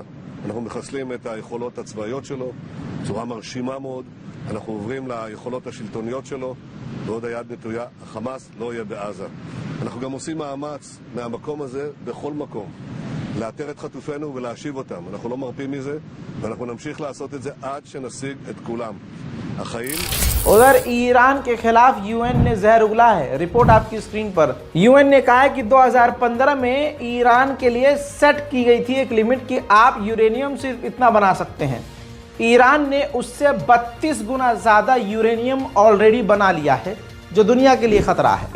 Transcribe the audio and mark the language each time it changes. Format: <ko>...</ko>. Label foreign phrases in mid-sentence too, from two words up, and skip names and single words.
<he>אנחנו מחסלים את היכולות הצבאיות שלו בצורה מרשימה מאוד, אנחנו עוברים ליכולות השלטוניות שלו ועוד היד נטויה, החמאס לא יהיה בעזה. אנחנו גם עושים מאמץ מהמקום הזה בכל מקום לאתר את חטופינו ולהשיב אותם. אנחנו לא מרפים מזה ואנחנו נמשיך לעשות את זה עד שנשיג את כולם. החיים</he> <hi>उधर ईरान के खिलाफ यूएन ने जहर उगला है। रिपोर्ट आपकी स्क्रीन पर। यूएन ने कहा है कि 2015 में ईरान के लिए सेट की गई थी एक लिमिट कि आप यूरेनियम सिर्फ इतना बना सकते हैं। ईरान ने उससे 32 गुना ज्यादा यूरेनियम ऑलरेडी बना लिया है, जो दुनिया के लिए खतरा है।</hi>